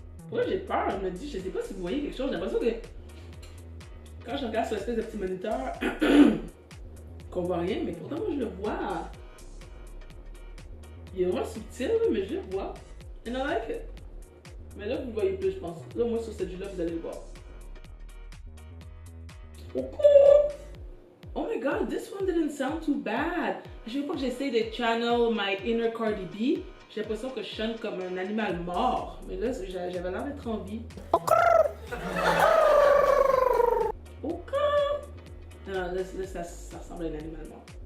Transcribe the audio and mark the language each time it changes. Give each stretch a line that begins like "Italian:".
French: Moi j'ai peur, je me dis, je sais pas si vous voyez quelque chose, j'ai l'impression que quand je regarde sur l'espèce de petit moniteur, qu'on voit rien, mais pourtant moi je le vois. Il est vraiment subtil, mais je le vois.
English: And I like it.
French: Mais là, vous le voyez plus, je pense. Là, moi, sur cette vue-là, vous allez le voir.
English: Oh my god, this one didn't sound too bad.
French: À chaque fois que j'essaie de
English: channel my inner Cardi B,
French: j'ai l'impression que je chante comme un animal mort. Mais là, j'avais l'air d'être en vie. Non, là, ça ressemble à un animal mort.